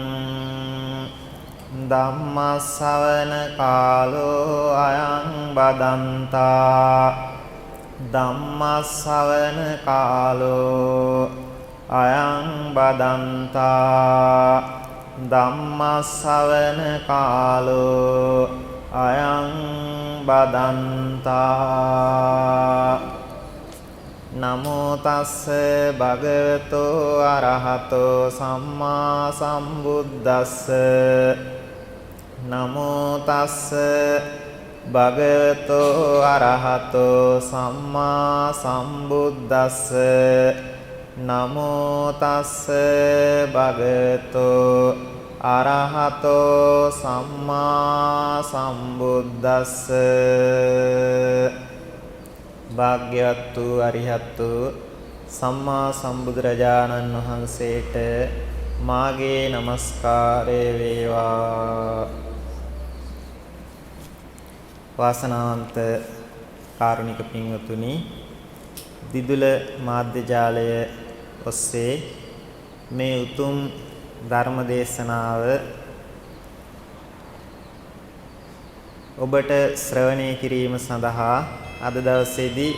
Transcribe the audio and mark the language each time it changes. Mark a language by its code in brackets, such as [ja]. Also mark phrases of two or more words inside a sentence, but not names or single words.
[pi] ධම්මස්සවන කාලෝ අයං බදන්තා ධම්මස්සවන කාලෝ අයං බදන්තා ධම්මස්සවන කාලෝ අයං බදන්තා නමෝ තස්ස භගවතෝ අරහතෝ සම්මා සම්බුද්දස්ස නමෝ තස්ස භගවතෝ අරහතෝ සම්මා සම්බුද්දස්ස නමෝ තස්ස භගවතෝ අරහතෝ සම්මා සම්බුද්දස්ස [si] භාග්‍යවතු අරිහත්තු සම්මා සම්බුදුරජාණන් වහන්සේට මාගේ නමස්කාරය වේවා. වාසනාවන්ත කාරුණික පින්වතුනි, දිදුල මාධ්‍ය ජාලය ඔස්සේ මේ උතුම් ධර්ම දේශනාව ඔබට ශ්‍රවණය කිරීම සඳහා අද දවසේදී